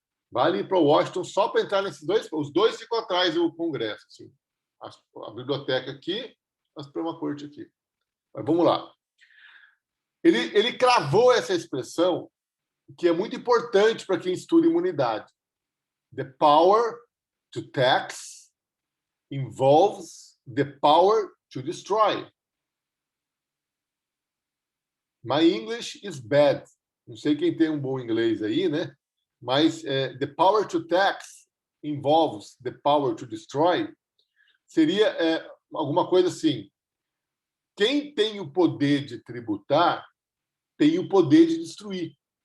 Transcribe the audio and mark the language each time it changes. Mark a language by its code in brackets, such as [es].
[pt] Vale ir para Washington só para entrar nesses dois. Os dois ficam atrás do Congresso. Assim. A biblioteca aqui, a Suprema Corte aqui. Mas vamos lá. Ele cravou essa expressão, que é muito importante para quem estuda imunidade. [en] The power to tax involves the power to destroy. My English is bad. [pt] Não sei quem tem um bom inglês aí, né? Mas [en] the power to tax involves the power to destroy [pt] seria alguma coisa assim. Quem tem o poder de tributar tem o poder de destruir.